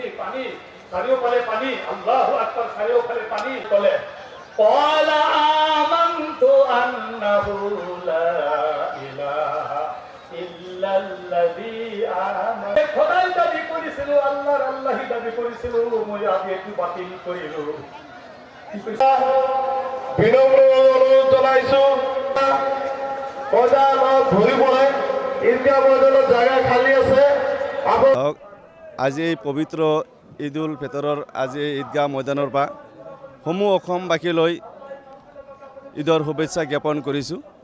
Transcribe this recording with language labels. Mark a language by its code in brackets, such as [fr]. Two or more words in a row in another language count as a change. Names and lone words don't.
[as] পানি, চাৰিওফালে পানী, [ar] الله أكبر, [as] চাৰিওফালে পানী তলে [ar] قال آمنت أنه لا إله إلا الذي آمنت. [as] খোদাই দাবী কৰিছিল, আল্লাহৰ আল্লাহি দাবী কৰিছিল, মই আজি এইটো বাতিল কৰিলো। বিনম্ৰ অনুৰোধ জনাইছো, ময়দানত ভৰি পৰে, ঈদগাহ ময়দানত জাগা খালী আছে। আজি এই পবিত্ৰ ঈদ উল ফিতৰৰ আজি ঈদগাহ ময়দানৰ পৰা সমূহ অসমবাসীলৈ ঈদৰ শুভেচ্ছা জ্ঞাপন কৰিছোঁ।